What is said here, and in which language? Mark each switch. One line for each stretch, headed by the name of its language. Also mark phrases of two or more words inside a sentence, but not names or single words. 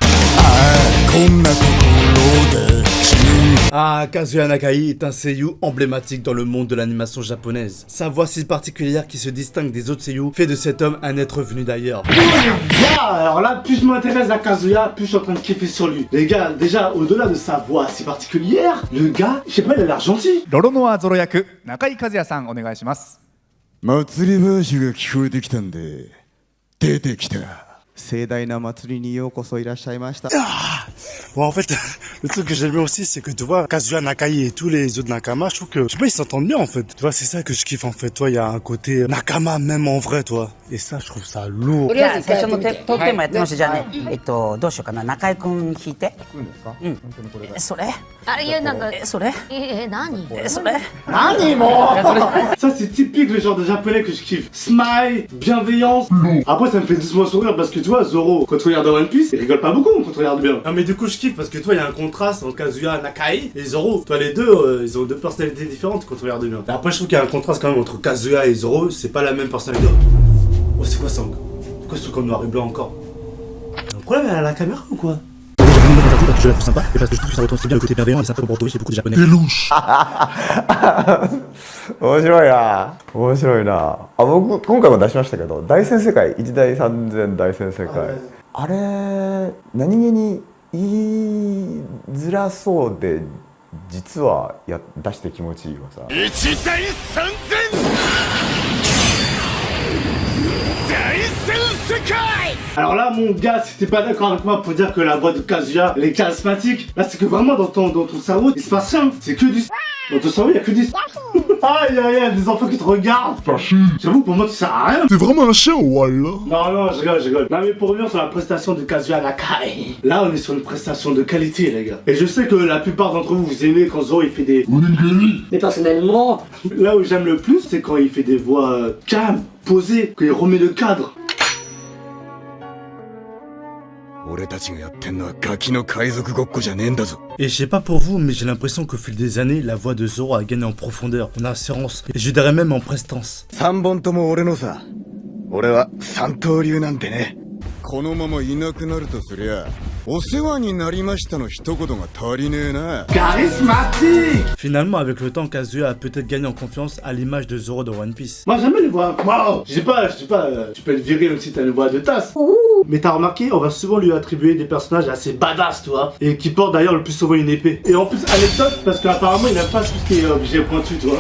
French: Ah, Kazuya Nakai est un seiyuu emblématique dans le monde de l'animation japonaise. Sa voix si particulière qui se distingue des autres seiyuu fait de cet homme un être venu d'ailleurs. Alors là, plus je m'intéresse à Kazuya, plus je suis en train de kiffer sur lui. Les gars, déjà, au-delà de sa voix si particulière, le gars, je sais pas, il a l'air gentil.
Japanese: ロロノアゾロ役中井和也さんお願いします。祭り話が聞こえてきたんで出てきた。盛大な祭りにようこそいらっしゃいました。
French: Bon, en fait, le truc que j'aime bien aussi, c'est que tu vois, Kazuya Nakai et tous les autres Nakama, je trouve que, je sais pas, ils s'entendent bien en fait. Tu vois, c'est ça que je kiffe en fait. Toi, il y a un côté Nakama même en vrai, toi. Et ça, je trouve ça lourd.
Japanese: じゃあ最初のトークテーマやってみましょう。じゃあね、どうしようかな。中井くん弾いて。それ？あれ、いや、なんか、それ？何？それ？
French: Ça c'est typique le genre de japonais que je kiffe. Smile, bienveillance. Après ça me fait doucement sourire parce que tu vois Zoro, quand tu regardes One Piece, il rigole pas beaucoup quand tu regardes bien. Non mais du coup je kiffe parce que toi il y a un contraste entre Kazuya Nakai et Zoro. Toi les deux, ils ont deux personnalités différentes quand tu regardes bien. Et après je trouve qu'il y a un contraste quand même entre Kazuya et Zoro, c'est pas la même personnalité. Oh c'est quoi ça? C'est quoi ce truc en noir et blanc encore? Y'a un problème à la caméra ou quoi? Parce que je la trouve sympa et parce que je trouve que ça retranscrit bien le côté bienveillant et sympa pour retrouver chez beaucoup de japonais. T'es louche.
Japanese: 面白いな。面白いな。あ、僕今回も出しましたけど、大戦世界、一大三千大戦世界。あれ何気に言いづらそうで実は出して気持ちいいわさ。一大三千大戦世界。
French: Alors là mon gars, si t'es pas d'accord avec moi pour dire que la voix de Kazuya elle est charismatique, là c'est que vraiment dans ton cerveau il se passe rien, c'est que du dans ton cerveau il y a que du aïe aïe aïe, des enfants qui te regardent. J'avoue pour moi tu sers à rien. T'es vraiment un chien, Walla. Non, je rigole. Non mais pour revenir sur la prestation de Kazuya Nakai, là on est sur une prestation de qualité les gars. Et je sais que la plupart d'entre vous vous aimez quand Zoro il fait des... Mais personnellement, Là où j'aime le plus c'est quand il fait des voix calmes, posées, quand il remet le cadre.
Japanese: 俺たちがやってんのはガキの海賊ごっこじゃねえんだぞ。
French: Et je sais pas pour vous, mais j'ai l'impression qu'au fil des années, la voix de Zoro a gagné en profondeur, en assurance, et je dirais même en prestance.
Japanese: 三本とも俺のさ。俺は三刀流なんてね。このままいなくなるとすりゃ、お世話になりましたの一言が足りねえな。
French: Charismatique! Finalement, avec le temps, Kazuya a peut-être gagné en confiance à l'image de Zoro dans One Piece. Moi, j'aime les voix. Wow! Je sais pas, tu peux le virer même si t'as une voix de tasse. Mais t'as remarqué, on va souvent lui attribuer des personnages assez badass, tu vois, et qui portent d'ailleurs le plus souvent une épée. Et en plus, anecdote, parce qu'apparemment, il aime pas tout ce qui est objet pointu, tu vois.